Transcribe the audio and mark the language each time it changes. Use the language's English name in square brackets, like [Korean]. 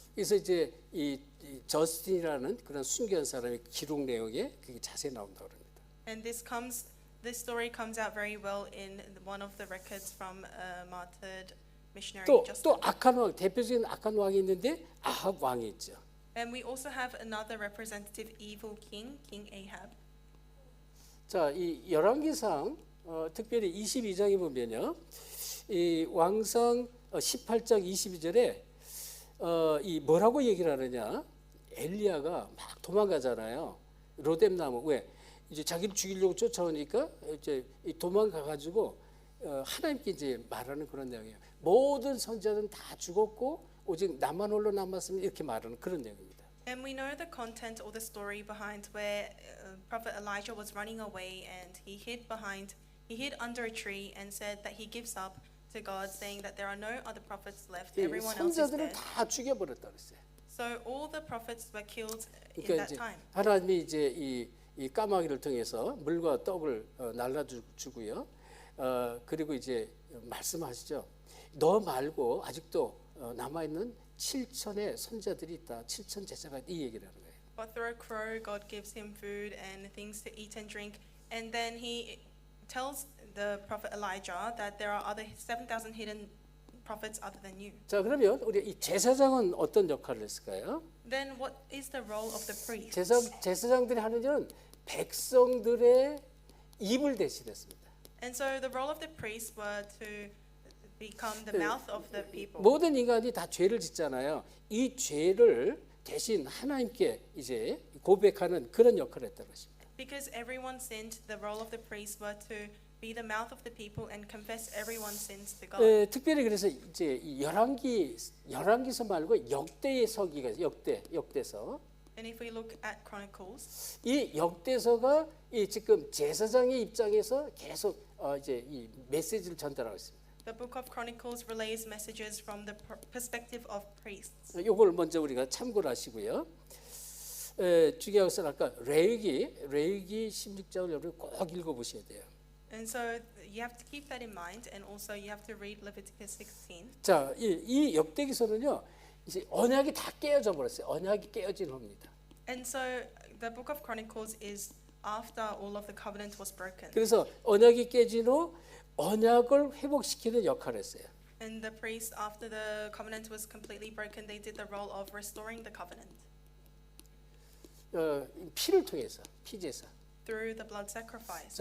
[Korean] 그래서 이제 이 저스틴이라는 그런 순교한 사람의 기록 내용에 그게 자세히 나온다 그럽니다. [English] And this story comes out very well in one of the records from a martyred missionary Justin. [Korean] 또 악한 왕, 대표적인 악한 왕이 있는데 아합 왕이 있죠. [English] And we also have another representative evil king, King Ahab. [Korean] 자, 이 열왕기상 특별히 22장에 보면요, 이 왕상 18장 22절에 이 뭐라고 얘기를 하느냐? 엘리야가 막 도망가잖아요. 로뎀나무 왜 이제 자기를 죽이려고 쫓아오니까 이제 도망가 가지고 하나님께 이제 말하는 그런 내용이에요. 모든 선지자들은 다 죽었고 오직 나만 홀로 남았으면 이렇게 말하는 그런 내용입니다. [English] And we know the content or the story behind where Prophet Elijah was running away and he hid under a tree and said that he gives up to God, saying that there are no other prophets left. Everyone else is [Korean] 선지자들을 [English] dead. [Korean] 다 죽여버렸다 그랬어요. [English] So all the prophets were killed in [Korean] 그러니까 [English] that [Korean] 이제 [English] time. [Korean] 하나님이 이제 이 까마귀를 통해서 물과 떡을 날라주고요. 그리고 이제 말씀하시죠. 너 말고 아직도 남아 있는 7천의 선자들이 있다. 7천 제자가 이 얘기를 하는 거예요. [English] But through a crow, God gives him food and things to eat and drink, and then he tells the prophet Elijah that there are other 7,000 hidden prophets other than you. [Korean] 자, 그러면 우리 이 제사장은 어떤 역할을 했을까요? [English] Then what is the role of the priest? [Korean] 제사장들이 하는 일은 백성들의 입을 대신했습니다. [English] And so the role of the priests were to become the mouth of the people. [Korean] 모든 인간이 다 죄를 짓잖아요. 이 죄를 대신 하나님께 이제 고백하는 그런 역할을 했다는 것입니다. [English] Because everyone sinned, the role of the priests were to be the mouth of the people and confess everyone's sins to God. [Korean] 특별히 그래서 이제 이 열왕기서 말고 역대서기가 역대서. [English] And if we look at Chronicles, [Korean] 이 역대서가 이 지금 제사장의 입장에서 계속 이제 이 메시지를 전달하고 있습니다. [English] the book of Chronicles relays messages from the perspective of priests. [Korean] 이걸 먼저 우리가 참고를 하시고요. 중요한 것은 아까 레위기 16장을 여러분 꼭 읽어보셔야 돼요. [English] And so you have to keep that in mind, and also you have to read Leviticus 16. [Korean] 자, 이 역대기서는요, 이제 언약이 다 깨어져 버렸어요. 언약이 깨어진 겁니다. [English] And so the book of Chronicles is after all of the covenant was broken. [Korean] 그래서 언약이 깨진 후 언약을 회복시키는 역할을 했어요. [English] And the priests, after the covenant was completely broken, they did the role of restoring the covenant [Korean] 피를 통해서, 피제사. [English] through the blood sacrifice.